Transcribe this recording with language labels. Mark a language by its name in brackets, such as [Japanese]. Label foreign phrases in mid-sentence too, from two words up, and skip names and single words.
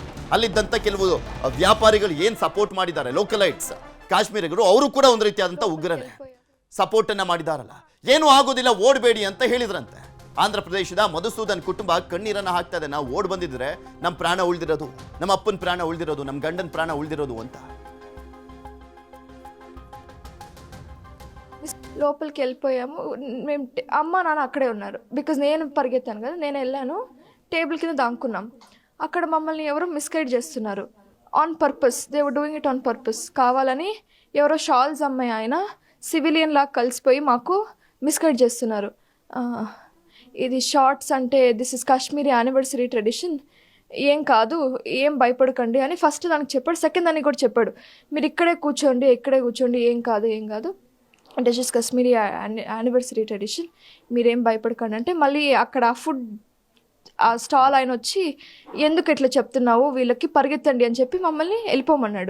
[Kannada] ಅಲ್ಲಿದ್ದಂಥ ಕೆಲವು ವ್ಯಾಪಾರಿಗಳು ಏನು ಸಪೋರ್ಟ್ ಮಾಡಿದ್ದಾರೆ, ಲೋಕಲೈಟ್ಸ್ ಕಾಶ್ಮೀರಿಗರು, ಅವರು ಕೂಡ ಒಂದು ರೀತಿಯಾದಂಥ ಉಗ್ರರೇ. ಸಪೋರ್ಟ್ ಅನ್ನ ಮಾಡಿದಾರಲ್ಲ, ಏನು ಆಗೋದಿಲ್ಲ ಓಡಬೇಡಿ ಅಂತ ಹೇಳಿದ್ರಂತೆ. ಆಂಧ್ರ ಪ್ರದೇಶದ ಮಧುಸೂದನ್ ಕುಟುಂಬ ಕಣ್ಣೀರನ್ನ ಹಾಕ್ತಾ ಇದೆ. ನಾವು ಓಡ್ ಬಂದಿದ್ರೆ ನಮ್ಮ ಪ್ರಾಣ ಉಳಿದಿರೋದು, ನಮ್ಮ ಅಪ್ಪನ ಪ್ರಾಣ ಉಳಿದಿರೋದು, ನಮ್ಮ ಗಂಡನ ಪ್ರಾಣ ಉಳಿದಿರೋದು ಅಂತ. [Telugu] లోపలికి వెళ్ళిపోయాము మేము. అమ్మ నాన్న అక్కడే ఉన్నారు. బికాజ్ నేను పరిగెత్తాను కదా, నేను వెళ్ళాను, టేబుల్ కింద దాక్కున్నాం. అక్కడ మమ్మల్ని ఎవరో మిస్గైడ్ చేస్తున్నారు [English] on purpose. They were doing it on purpose. కావాలని ఎవరో షాల్స్ అమ్మాయి ఆయన సివిలియన్ లాగా కలిసిపోయి మాకు మిస్గైడ్ చేస్తున్నారు. ఇది షార్ట్స్ అంటే this is Kashmiri anniversary tradition, ఏం కాదు, ఏం భయపడకండి అని ఫస్ట్ దానికి చెప్పాడు. సెకండ్ దానికి కూడా చెప్పాడు, మీరు ఇక్కడే కూర్చోండి, ఏం కాదు, this is Kashmiri anniversary tradition, మీరేం భయపడకండి అంటే, మళ్ళీ అక్కడ ఫుడ్ ఆ స్టాల్ ఆయన వచ్చి ఎందుకు ఇట్లా చెప్తున్నావు, వీళ్ళకి పరిగెత్తండి అని చెప్పి మమ్మల్ని వెళ్ళిపోమన్నాడు.